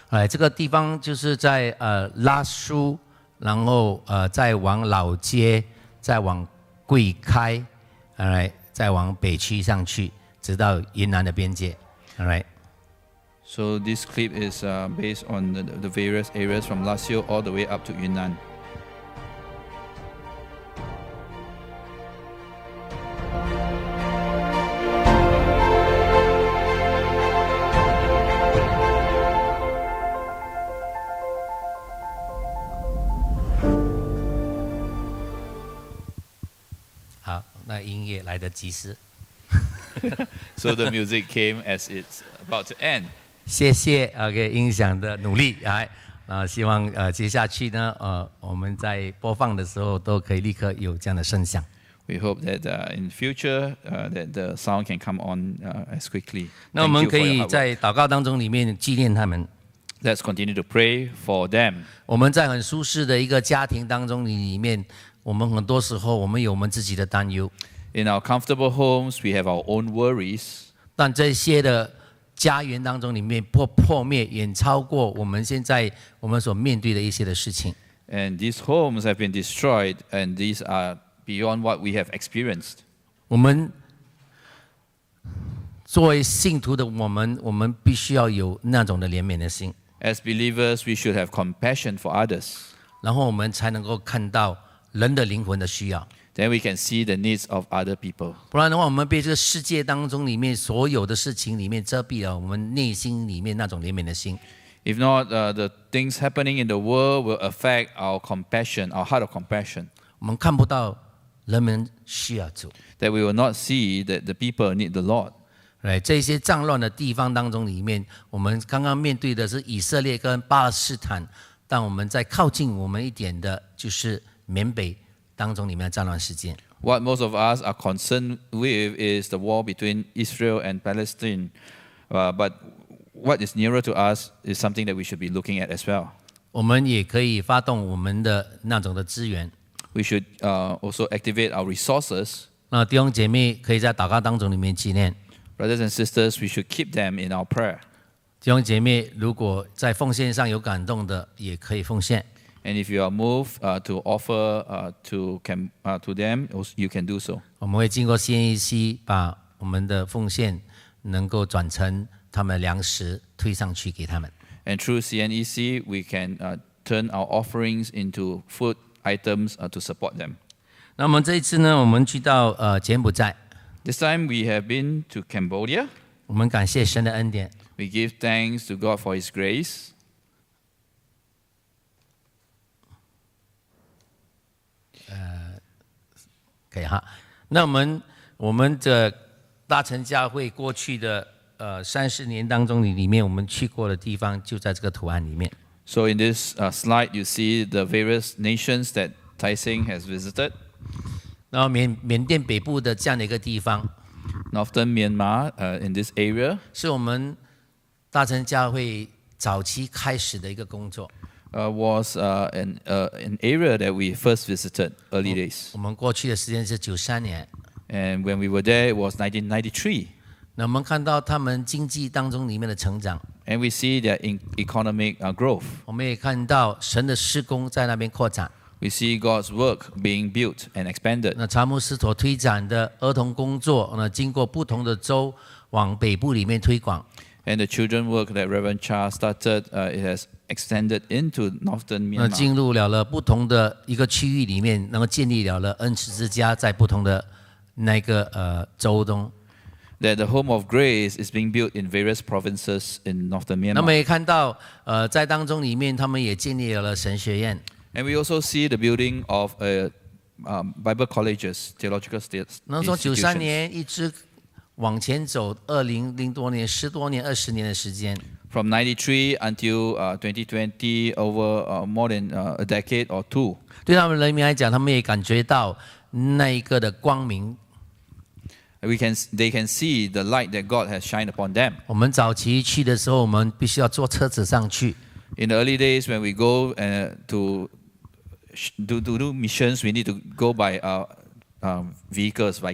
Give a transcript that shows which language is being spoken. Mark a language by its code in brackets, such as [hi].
[zh] 这个地方就是在拉苏，然后再往老街，再往贵开，再往北区上去，直到云南的边界。 [en] So this clip is based on the various areas from Lasio all the way up to Yunnan. [zh] 好，那音乐来得及时。 [en] So the music came as it's about to end. [zh] 谢谢音响的努力，希望接下去呢，我们在播放的时候都可以立刻有这样的声响。 [en] We hope that in future that the sound can come on as quickly. [zh] 那我们可以在祷告当中里面纪念他们。 [en] Let's continue to pray for them. [zh] 我们在很舒适的一个家庭当中里面，我们很多时候我们有我们自己的担忧。 [en] In our comfortable homes, we have our own worries. [zh] 但这些的家园当中里面破灭，远超过我们现在我们所面对的一些的事情。 [en] And these homes have been destroyed, and these are beyond what we have experienced. [zh] 我们作为信徒的我们必须要有那种的怜悯的心。 [en] As believers, we should have compassion for others. [zh] 然后我们才能够看到人的灵魂的需要。 [en] Then we can see the needs of other people. [zh] 不然的话，我们被这个世界当中里面所有的事情里面遮蔽了我们内心里面那种怜悯的心。 [en] If not, the things happening in the world will affect our compassion, our heart of compassion. [zh] 我们看不到人们需要主。 [en] That we will not see that the people need the Lord. [zh] 这些战乱的地方当中里面，我们刚刚面对的是以色列跟巴勒斯坦，但我们在靠近我们一点的，就是缅北当中里面的战乱事件。 [en] What most of us are concerned with is the war between Israel and Palestine. But what is nearer to us is something that we should be looking at as well. [zh] 我们也可以发动我们的那种的资源。 [en] We should also activate our resources. [zh] 那弟兄姐妹可以在祷告当中里面纪念。 [en] Brothers and sisters, we should keep them in our prayer. [zh] 弟兄姐妹，如果在奉献上有感动的，也可以奉献。 [en] And if you are moved to offer to them, you can do so. [zh] 我们会经过 CNEC 把我们的奉献能够转成他们粮食推上去给他们。 [en] And through CNEC, we can turn our offerings into food items to support them. [zh] 那我们这一次呢，我们去到柬埔寨。 [en] This time we have been to Cambodia. [zh] 我们感谢神的恩典。 [en] We give thanks to God for His grace. [zh] 可以哈。那我们的大成教会过去的 30年当中里面，我们去过的地方就在这个图案里面。 [en] So in this slide, you see the various nations that Tai Seng has visited. [zh] 然后缅甸北部的这样的一个地方， [en] Northern Myanmar, in this area, [zh] 是我们大成教会早期开始的一个工作。 [en] was an area that we first visited early days. [zh] 我们过去的时间是93年。 [en] And when we were there, it was 1993. [zh] 那我们看到他们经济当中里面的成长， [en] And we see their economic growth. [zh] 我们也看到神的施工在那边扩展。 [en] We see God's work being built and expanded. [zh] 那查牧师所推展的儿童工作，经过不同的州往北部里面推广。 [en] And the children work that Reverend Cha started, it has extended into northern 那 Myanmar. [zh] 进入了不同的一个区域里面，然后建立了恩慈之家，在不同的那个州中。 [en] That the home of grace is being built in various provinces in northern 那么 Myanmar. [zh] 也看到，在当中里面，他们也建立了神学院。 [en] And we also see the building of Bible colleges, theological [zh] 那从93 [en] institutions. [zh] 年一直往前走，2000多年、10多年、20年的时间。 [en] From 93 until 2020, over more than a decade or two. [zh] 对他们人民来讲，他们也感觉到那一个的光明。 [en] They can see the light that God has shined upon them. [zh] 我们早期去的时候，我们必须要坐车子上去。 [en] In the early days, when we go to do missions, we need to go by vehicles, by